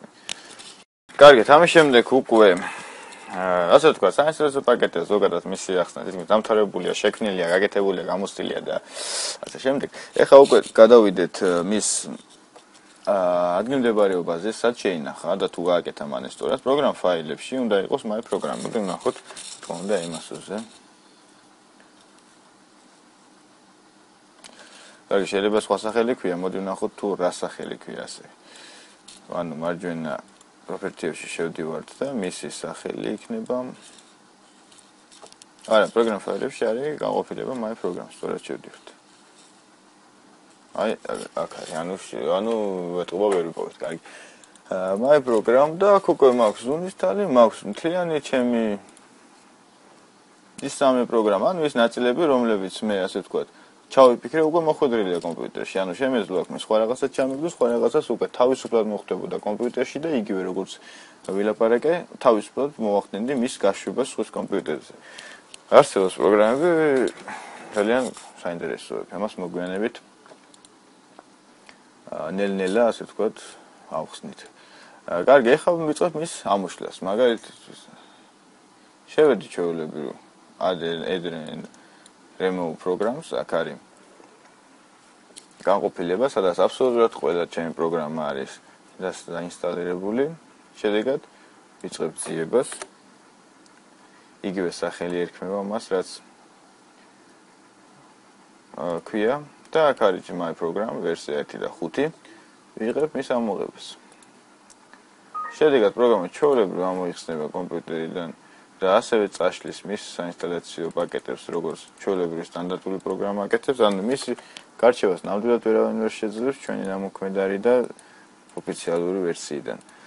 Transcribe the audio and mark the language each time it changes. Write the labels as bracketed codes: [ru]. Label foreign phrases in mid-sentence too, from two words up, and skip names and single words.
[ka] კარგით, ამის შემდეგ უკვე ასე ვთქვათ, საინსტალაციო პაკეტი ზოგადად მისი ახსნა თითქმის დამთავრებულია, შექმნილია, გაკეთებულია, გამოცდილია და ასე შემდეგ. ეხლა უკვე გადავიდეთ მის ადგილმდებარეობაზე, სად შეინახა და თუ გააკეთა მან ეს სწორად პროგრამ ფაილებში უნდა იყოს my program. მოდი ვნახოთ, თქო უნდა იმასოზე. კარგი, შეიძლება სხვა სახელი ქვია, მოდი ვნახოთ თუ რა სახელი ქვია ასე. ანუ მარჯვენა პროპერტიებში შევდივართ და მისი სახელი იქნება. არა, პროგრამ ფაილებში არის გაყოფილება my program, სწორად შევდივართ. აი, აქ არის, ანუ ვეთყობა ვერ ვიპოვეთ, კარგი. my program და აქ უკვე მაქვს ზუნისტალი, მაქვს მთლიანი ჩემი ის სამი პროგრამა, ანუ ის ნაწილები, რომლებიც მე ასე ვთქვათ ჩავიფიქრე უკვე მოხვედრილია კომპიუტერში. ანუ შემეძლო აქ მე სხვა რაღაცას ჩამიგდო, სხვა რაღაცას უკვე თავისუფლად მოხდებოდა კომპიუტერში და იგივე როგორც ვილაპარაკე, თავისუფლად მოვახდენდი მის გაშვებას სხვა კომპიუტერზე. არსებობს პროგრამები ძალიან საინტერესოები. ამას მოგვიანებით ნელ-ნელა ასე ვთქვათ ავხსნით. კარგი, ეხლა ვიწყებ მის ამოშლას. მაგალითად შევედი ჩვეულებრივ [en] adn remove programs [ka] აქ არის განყოფილება, სადაც აბსოლუტურად ყველა ჩემი პროგრამა არის დაინსტალირებული. შედეგად ვიწყებ ძიებას. იგივე სახელი ერქმევა მას, რაც ქვია და აქ არის my program ვერსია 1 და 5 ვიღებ მის ამოღებას. შედეგად პროგრამა ჩვეულებრივ ამოიხსნება კომპიუტერიდან და ასევე წაშლის მის საინსტალაციო პაკეტებს, როგორც ჩვეულებრივი სტანდარტული პროგრამა აკეთებს, ანუ მისი გარჩევას ნამდვილად ვერავინ ვერ შეძლებს ჩვენი ნამოქმედარი და ოფიციალური ვერსიიდან.